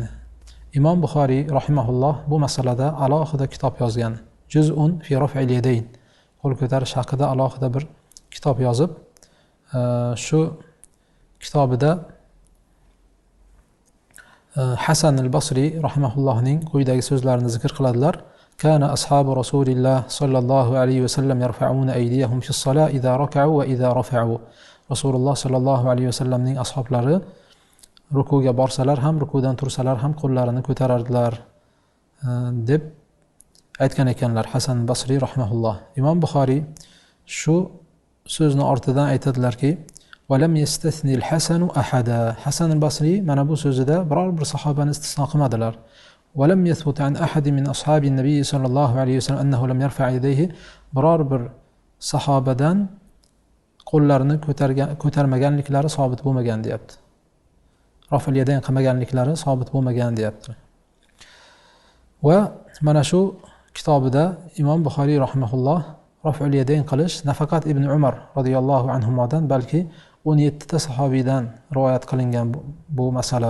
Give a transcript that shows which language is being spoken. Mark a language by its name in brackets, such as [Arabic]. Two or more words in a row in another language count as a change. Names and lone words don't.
[Uzbek] Imom Buxoriy rahimahulloh bu masalada alohida kitob yozgan. [Arabic] جزء في رفع اليدين. [Uzbek] Qo'l ko'tarish haqida alohida bir kitob yozib, shu kitobida Hasan al-Basri rahimahullohning quyidagi so'zlarini zikr qiladilar. [Arabic] كان أصحاب رسول الله صلى الله عليه وسلم يرفعون أيديهم في الصلاة إذا ركعوا وإذا رفعوا. [Uzbek] Rasululloh sallallohu alayhi va sallamning ashablari rukuga borsalar ham, rukudan tursalar ham qo'llarini ko'tarardilar deb aytgan ekanlar Hasan al-Basri rahimahulloh. Imom Buxoriy shu so'zni ortidan aytadilarki: [Arabic] "ولم يستثن الحسن أحدا." [Uzbek] Hasan al-Basri mana bu so'zida biror bir sahobani istisno qilmadilar. [Arabic] ولم يثبت عن أحد من أصحاب النبي صلى الله عليه وسلم أنه لم يرفع يديه. [Uzbek] biror bir sahobadan qo'llarini ko'tarmaganliklari sabit bo'lmagan deyapti. [Arabic] رفع اليدين [Uzbek] qilmaganliklari sabit bo'lmagan deyapti. Va mana shu kitobida Imom Buxoriy rahimahulloh [Arabic] رفع اليدين [Uzbek] qilish nafaqat Ibn Umar radhiyallohu anhumodan, balki 17 ta sahobiydan rivoyat qilingan bu masala.